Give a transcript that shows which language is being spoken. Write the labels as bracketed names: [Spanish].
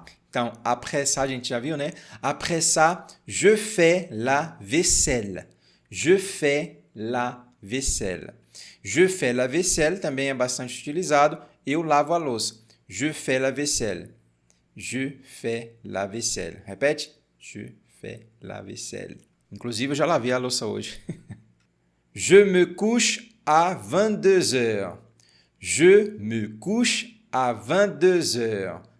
[Portuguese] Então, après ça, a gente já viu, né? [French] Après ça, je fais la vaisselle. Je fais la vaisselle. Je fais la vaisselle [Portuguese] também é bastante utilizado. Eu lavo a louça. [French] Je fais la vaisselle. Je fais la vaisselle. [Portuguese] Repete. [French] Je fais la vaisselle. [Portuguese] Inclusive, eu já lavei a louça hoje. [French] Je me couche à 22 heures. Je me couche à 22 heures.